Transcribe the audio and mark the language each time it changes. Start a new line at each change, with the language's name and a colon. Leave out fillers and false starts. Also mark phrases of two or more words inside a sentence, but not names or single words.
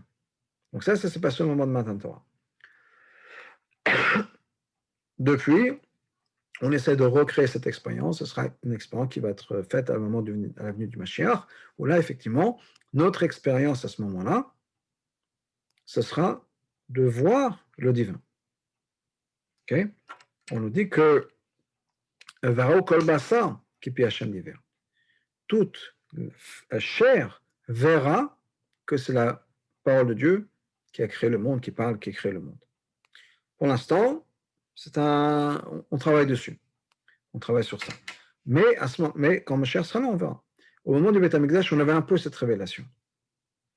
French: Donc ça s'est passé au moment de Matan Torah. Depuis, on essaie de recréer cette expérience. Ce sera une expérience qui va être faite à la venue du Mashiach, où là, effectivement, notre expérience à ce moment-là, ce sera de voir le divin. Okay? On nous dit que
Hebrew: וראו כל בשר כי פי השם דבר.
French: Toute chair verra que c'est la parole de Dieu qui a créé le monde, qui parle, qui crée le monde. Pour l'instant, on travaille dessus. On travaille sur ça. Mais quand Mashiach sera là, on verra. Au moment du
Hebrew: בית המקדש,
French: on avait un peu cette révélation.